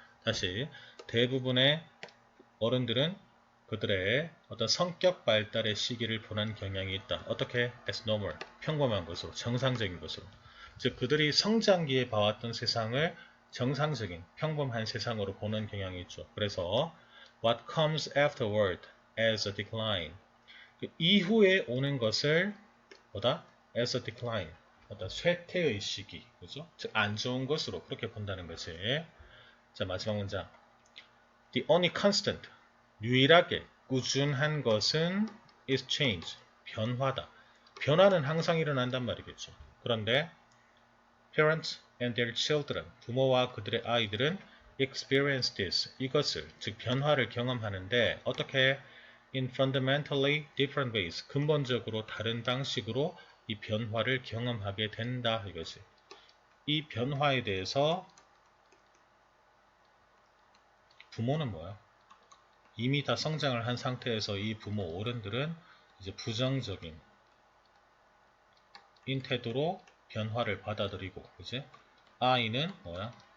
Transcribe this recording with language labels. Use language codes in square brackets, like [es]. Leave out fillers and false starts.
[ko] 다시 대부분의 어른들은 그들의 어떤 성격 발달의 시기를 보는 경향이 있다. 어떻게? [en] as normal, [ko] 평범한 것으로, 정상적인 것으로. 즉 그들이 성장기에 봐왔던 세상을 정상적인, 평범한 세상으로 보는 경향이 있죠. [en] 그래서 what comes afterward as a decline. [ko] 그 이후에 오는 것을 뭐다? [en] as a decline. [ko] 어떤 쇠퇴의 시기. 그죠? 즉 안 좋은 것으로 그렇게 본다는 거지. 자, 마지막 문장. [en] The only constant. [ko] 유일하게 꾸준한 것은 [en] is change. [ko] 변화다. 변화는 항상 일어난단 말이겠죠. [en] 그런데 parents and their children. [ko] 부모와 그들의 아이들은 [en] experience this. [ko] 이것을, 즉 변화를 경험하는데 어떻게? [en] in fundamentally different ways. [ko] 근본적으로 다른 방식으로 이 변화를 경험하게 된다. 이거지. 이 변화에 대해서 부모는 뭐야? 이미 다 성장을 한 상태에서 이 부모 어른들은 이제 부정적인 태도로 변화를 받아들이고, 그지? 아이는 뭐야?